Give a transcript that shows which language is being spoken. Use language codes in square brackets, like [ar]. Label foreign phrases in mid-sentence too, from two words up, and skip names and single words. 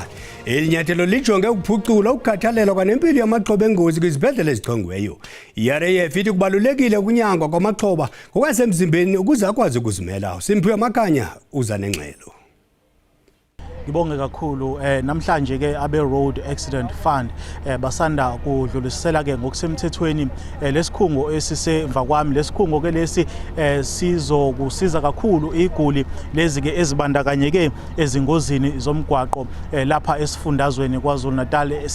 [xh] Elinyathelo lijonge ukuphucula ukukhathalelwa kwanempilo yamaqobo engozi kwizibhedlele ezichongiweyo. iRAF ithi kubalulekile ukunyangwa kwamaxhoba ngokwasemzimbeni ukuze akwazi ukuzimela. Simphiwe Makanya uza nengxelo. [zu] Ngibonge kakhulu namhlanje ke abe Road Accident Fund basanda kudlulisela ke ngokusemthethweni lesikhungo esisemva kwami. Lesikhungo ke lesi sizokusiza kakhulu iguli lezi ke ezibandakanyeke ezingozini zomgwaqo lapha esifundazweni KwaZulu-Natal.